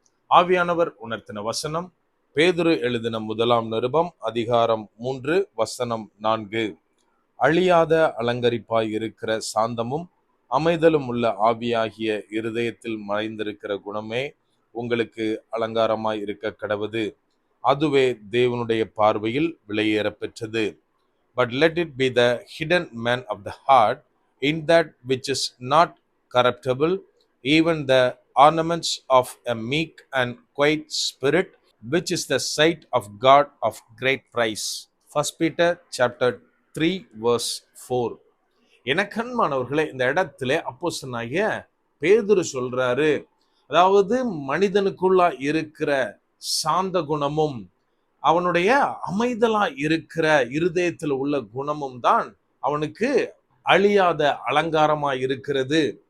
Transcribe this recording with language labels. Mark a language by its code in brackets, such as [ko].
[ta] ஆவியானவர் உணர்த்தின வசனம் பேதுரு எழுதின முதலாம் நிருபம் அதிகாரம் 3 வசனம் 4. அழியாத அலங்கரிப்பாய் இருக்கிற சாந்தமும் அமைதலும் உள்ள ஆவியாகிய இருதயத்தில் மறைந்திருக்கிற குணமே உங்களுக்கு அலங்காரமாய் இருக்க கடவுது. அதுவே தேவனுடைய பார்வையில் விலையேற பெற்றது. [en] But let it be the hidden man of the heart, in that which is not corruptible, even the ornaments of a meek and quiet spirit, which is the sight of God of great price. 1 Peter chapter 3 verse 4. [ta] எனக்கன்மானவர்களே, இந்த இடத்துல அப்போஸ்தலனாகிய பேதுரு சொல்றாரு, அதாவது மனிதனுக்குள்ளா இருக்கிற சாந்த குணமும் அவனுடைய அமைதலா இருக்கிற இருதயத்தில் உள்ள குணமும் தான் அவனுக்கு அழியாத அலங்காரமா இருக்கிறது.